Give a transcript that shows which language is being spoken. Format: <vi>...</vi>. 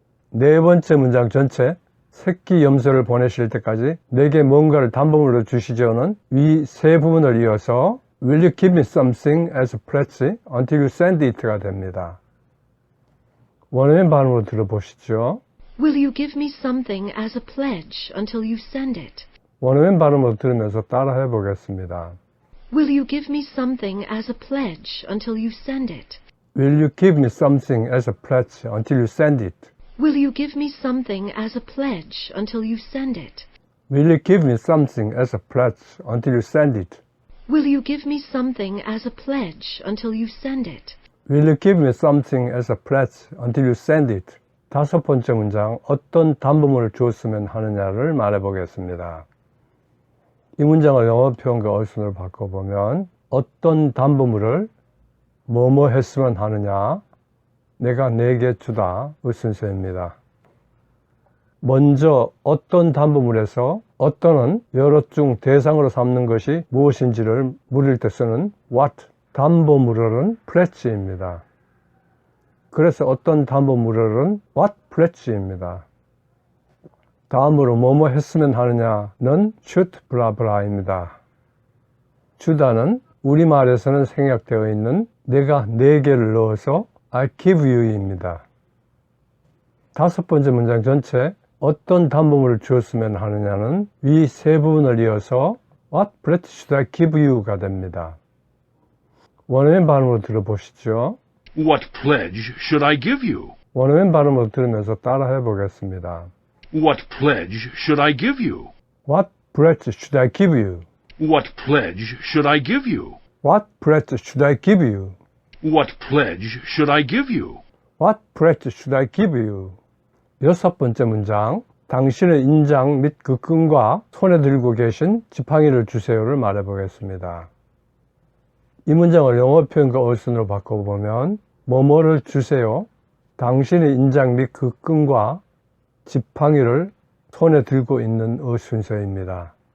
<ko>네 번째 문장 전체 새끼 염소를 보내실 때까지 내게 뭔가를 담보물로 주시죠는 위 세 부분을 이어서</ko> <en>Will you give me something as a pledge until you send it</en> <ko>가 됩니다. 원어민 발음으로 들어보시죠.</ko> <en>Will you give me something as a pledge until you send it?</en> <ko>원어민 발음으로 들으면서 따라해 보겠습니다.</ko> <en>Will you give me something as a pledge until you send it? Will you give me something as a pledge until you send it? Will you give me something as a pledge until you send it? Will you give me something as a pledge until you send it? Will you give me something as a pledge until you send it? Will you give me something as a pledge until you send it?</en> <ko>다섯 번째 문장, 어떤 담보물을 주었으면 하느냐를 말해 보겠습니다. 이 문장을 영어 표현과 어순으로 바꿔보면 어떤 담보물을 뭐뭐 했으면 하느냐, 내가 내게 주다 의 순서입니다. 먼저 어떤 담보물에서 어떤은 여러 중 대상으로 삼는 것이 무엇인지를 물을 때 쓰는 what, 담보물은 pledge입니다. 그래서 어떤 담보물은</ko> <en>what pledge</en> <ko>입니다. 다음으로 뭐뭐 했으면 하느냐는 should 블라블라입니다. 주다는 우리말에서는 생략되어 있는 내가 내게를 넣어서</ko> <en>I give you</en> <ko>입니다. 다섯 번째 문장 전체 어떤 담보물을 주었으면 하느냐는 위 세 부분을 이어서</ko> <en>What pledge should I give you</en> <ko>가 됩니다. 원어민 발음으로 들어보시죠.</ko> <en>What pledge should I give you?</en> <ko>원어민 발음으로 들으면서 따라해 보겠습니다.</ko> <en>What pledge should I give you? What pledge should I give you? What pledge should I give you? What pledge should I give you? What pledge should I give you? What pledge should I give you?</en> <ko>여섯 번째 문장, 당신의 인장 및 그 끈과 손에 들고 계신 지팡이를 주세요를 말해 보겠습니다. 이 문장을 영어 표현과 어순으로 바꿔보면 뭐뭐를 주세요, 당신의 인장 및 그 끈과 지팡이를 손에 들고 있는 순서입니다.</ko>